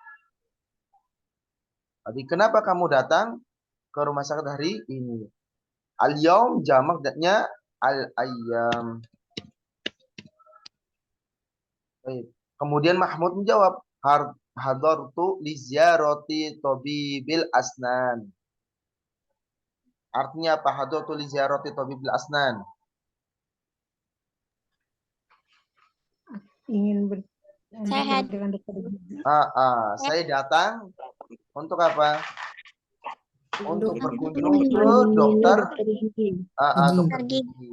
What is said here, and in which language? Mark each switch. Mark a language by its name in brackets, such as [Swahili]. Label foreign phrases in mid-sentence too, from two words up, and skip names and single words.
[Indonesian] Jadi kenapa kamu datang ke rumah sakit hari ini? Al-yaum jamaknya al-ayyam. Baik. Kemudian Mahmud menjawab, [Arabic] حضرت لزيارة طبيب الأسنان. [Indonesian] Artinya apa? [Arabic] حضرت لزيارة طبيب الأسنان. [Indonesian] Ingin Sehat. dengan dokter gigi. Saya datang untuk apa? Untuk berkunjung ke Dokter dokter gigi. dokter gigi.